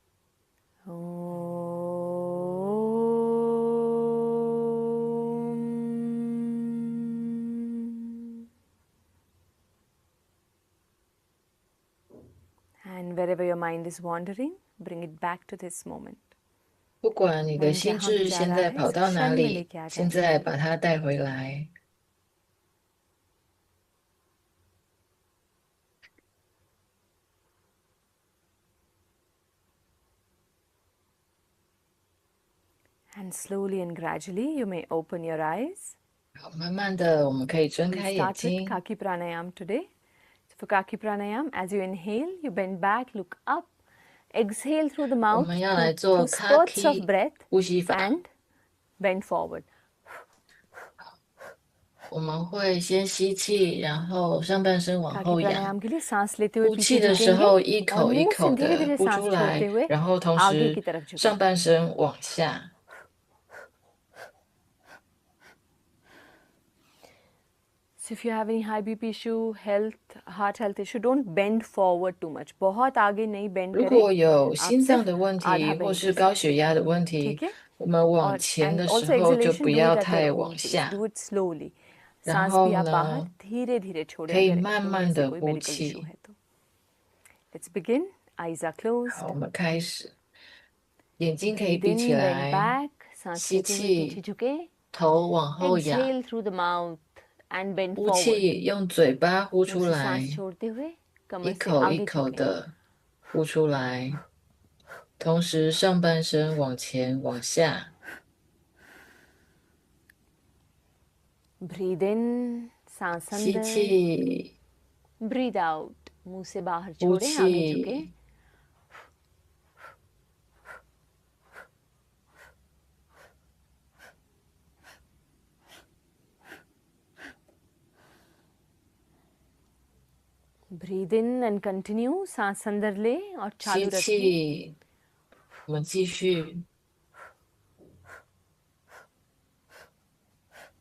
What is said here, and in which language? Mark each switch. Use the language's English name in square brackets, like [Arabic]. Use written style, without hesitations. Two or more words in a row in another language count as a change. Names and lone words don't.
[English] Om. And wherever your mind is wandering, bring it back to this moment. [Chinese] 不管你的 [Hindi] मन [Chinese] 心 [Hindi] जहाँ भी [Chinese] 智 [Hindi] जा [Chinese] 现 [Hindi] रहा [Chinese] 在 [Hindi] है [Chinese] 跑 [Hindi] इस [Chinese] 到哪 [Hindi] क्षण में [Chinese] 里， [Hindi] लेके आ [Chinese] 现 [Hindi] जाए. [Chinese] 在把它带回来。 [English] And slowly and gradually you may open your eyes. [Chinese] 好，慢慢的，我们可以睁 [English] We'll [Chinese] 开眼 [English] start with [Chinese] 睛。 [English] Kaki Pranayam today. So for Kaki Pranayam, as you inhale, you bend back, look up, exhale through the [Chinese] 我 [English] mouth [Chinese] 们要来 [English] through [Chinese] 做 [English] spurts of [Chinese] Kaki [English] breath [Chinese] 呼吸法。 [English] and bend forward. [Chinese] 我们会先吸气，然后上半身往 Kaki 后仰。 [Hindi] प्राणायाम के लिए सांस लेते हुए [Chinese] 呼气 [Hindi] पीछे [Chinese] 的时 [Hindi] झुकेंगे [Chinese] 候，一 [Hindi] और [Chinese] 口一 [Hindi] मुंह से [Chinese] 口 [Hindi] धीरे [Chinese] 的 [Hindi] धीरे [Chinese] 呼 [Hindi] सांस [Chinese] 出 [Hindi] छोड़ते [Chinese] 来， [Hindi] हुए [Chinese] 然后同 [Hindi] आगे [Chinese] 时 [Hindi] की तरफ [Chinese] 上 [Hindi] झुकेंगे. [Chinese] 半身往下。 [English] So if you have any high BP issue, heart health issue, don't bend forward too much. [Hindi] बहुत आगे नहीं bend [Chinese] 如 [Hindi] करें. [Chinese] 果有 [Hindi] आप [Chinese] 心脏 [Hindi] सिर्फ [Chinese] 的问 [Hindi] आधा [Chinese] 题或 [Hindi] bend [Chinese] 是 [Hindi] कर [Chinese] 高 [Hindi] सकते [Chinese] 血 [Hindi] हैं. [Chinese] 压的问题， [Hindi] ठीक है? [Chinese] 我们往 [Hindi] और [Chinese] 前 [English] and [Chinese] 的时 [English] also [Chinese] 候就不 [English] exhalation, do [Chinese] 要 [English] it at your [Chinese] 太 [English] own [Chinese] 往 [English] pace. [Chinese] 下， [English] Do it slowly. [Chinese] 然 [Hindi] सांस भी [Chinese] 后 [Hindi] आप बाहर [Chinese] 呢， [Hindi] धीरे धीरे छोड़े [Chinese] 可以 [Hindi] अगर [Chinese] 慢 [Hindi] उनमें [Chinese] 慢 [Hindi] से [Chinese] 的 [Hindi] कोई [Chinese] 呼 [English] medical issue [Chinese] 气。 [Hindi] है तो. [English] Let's begin. Eyes are [Chinese] 好， [English] closed. [Chinese] 我们开始，眼睛可以 [English] Breathe [Chinese] 闭起 [English] in, bend [Chinese] 来， [English] back. [Hindi] सांस [Chinese] 吸 [Hindi] लेते हुए पीछे [Chinese] 气， [Hindi] झुके. [Chinese] 头往后仰， [English] Exhale through the mouth and bend [Chinese] 呼 [English] forward. [Chinese] 气，用嘴巴呼 [Hindi] मुंह [Chinese] 出 [Hindi] से सांस [Chinese] 来， [Hindi] छोड़ते हुए [Chinese] 一 [Hindi] कमर से [Chinese] 口一 [Hindi] आगे [Chinese] 口 [Hindi] झुकें. [Chinese] 的呼出来，同时上半身往前往下。 [English] Breathe in, [Hindi] सांस [Chinese] 吸 [Hindi] अंदर. [Chinese] 气， [English] Breathe out. [Hindi] मुंह से बाहर [Chinese] 呼 [Hindi] छोड़ें, आगे झुकें. [Chinese] 气， [English] Breathe in and continue. [Hindi] सांस अंदर ले और [Chinese] 吸 [Hindi] चालू रखें. [Chinese] 气，我们继续。